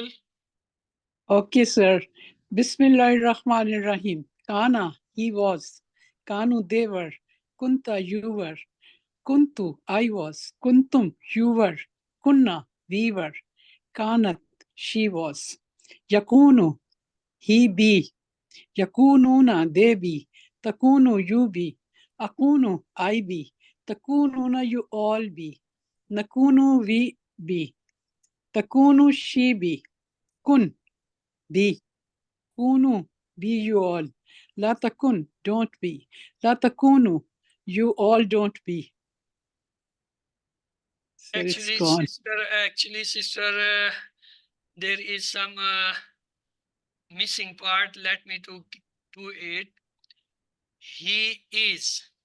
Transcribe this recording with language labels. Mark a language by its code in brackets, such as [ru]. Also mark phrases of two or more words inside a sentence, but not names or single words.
[en] Okay, sir. [ar] بسم الله الرحمن الرحيم. [en] Kana, he was. Kanu, they were. Kunta, you were. Kuntu, I was. Kuntum, you were. Kunna, we were. Kanat, she was. Yakunu, he be. Yakununa, they be. Takunu, you be. Akunu, I be. Takununa, you all be. Nakunu, we be. Takunu, she be. Kun, be. Kunu, be you all. [ar] لا تكن, [en] don't be. [ar] لا تكونوا, [en] you all don't be. So it's gone. Sister, there is some missing part. Let me do it. He is.